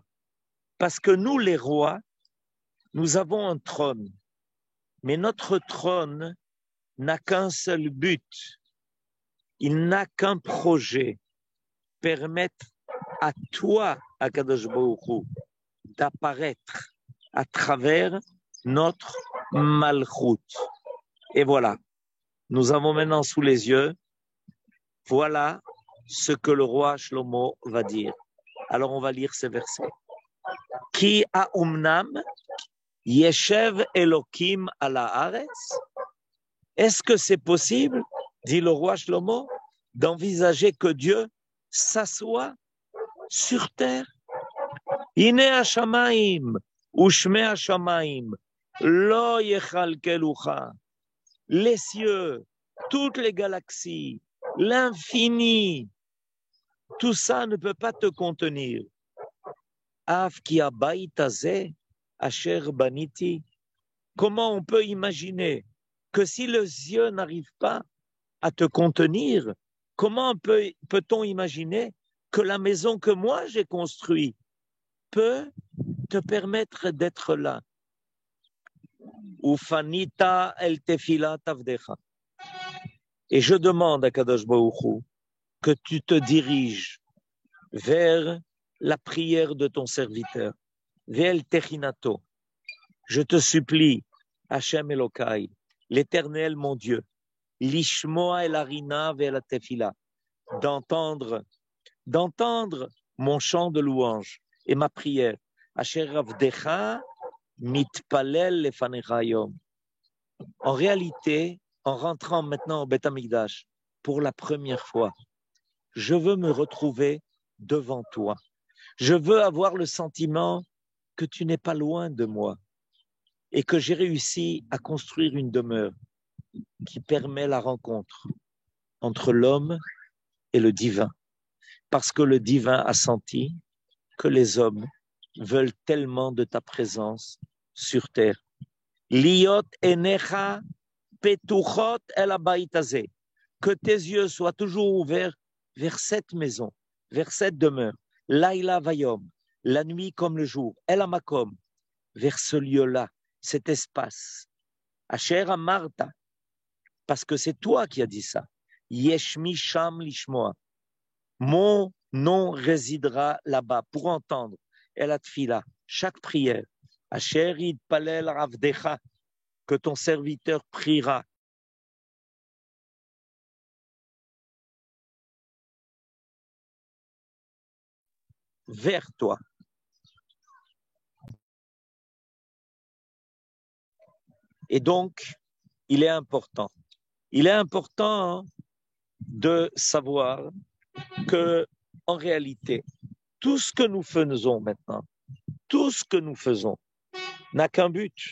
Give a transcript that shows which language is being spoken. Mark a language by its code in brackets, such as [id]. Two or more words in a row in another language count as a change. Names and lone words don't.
[fr] Parce que nous, les rois, nous avons un trône, mais notre trône n'a qu'un seul but, il n'a qu'un projet, permettre à toi, [he] הקדוש ברוך הוא, [fr] d'apparaître à travers notre malchut. Et voilà, nous avons maintenant sous les yeux, voilà ce que le roi Shlomo va dire. Alors on va lire ces versets. [he] כי האמנם ישב אלקים על הארץ. [fr] Est-ce que c'est possible, dit le roi Shlomo, d'envisager que Dieu s'assoit sur terre? [he] הנה השמים ושמי השמים לא יכלכלוך. [fr] Les cieux, toutes les galaxies, l'infini, tout ça ne peut pas te contenir. [he] אף כי הבית הזה אשר בניתי. [fr] Comment on peut imaginer que si les yeux n'arrivent pas à te contenir, comment peut-on imaginer que la maison que moi j'ai construite peut te permettre d'être là? [he] ופנית אל תפלת עבדך. [fr] Et je demande à [he] קדוש ברוך הוא [fr] que tu te diriges vers la prière de ton serviteur, vers [he] אל תחנתו. [fr] Je te supplie, [he] השם אלקי, [fr] l'Éternel mon Dieu, [he] לשמוע אל הרנה [fr] vers la tefila, d'entendre mon chant de louange et ma prière. [he] אשר עבדך מתפלל לפניך היום. [fr] En réalité, en rentrant maintenant au [he] בית המקדש, [fr] pour la première fois, je veux me retrouver devant toi. Je veux avoir le sentiment que tu n'es pas loin de moi et que j'ai réussi à construire une demeure qui permet la rencontre entre l'homme et le divin. Parce que le divin a senti que les hommes veulent tellement de ta présence sur terre. [he] להיות עיניך פתחות אל הבית הזה. [fr] Que tes yeux soient toujours ouverts vers cette maison, vers cette demeure. [he] לילה ויום, [fr] la nuit comme le jour. [he] אל המקום, [fr] vers ce lieu-là, cet espace. [he] אשר אמרת, [fr] parce que c'est toi qui as dit ça. [he] יהיה שמי שם לשמוע. [fr] Mon nom résidera là-bas pour entendre. [he] אל התפלה, [fr] chaque prière. [he] אשר יתפלל עבדך, [fr] que ton serviteur priera. Vers toi. Et donc, il est important de savoir que, en réalité, tout ce que nous faisons maintenant, tout ce que nous faisons n'a qu'un but.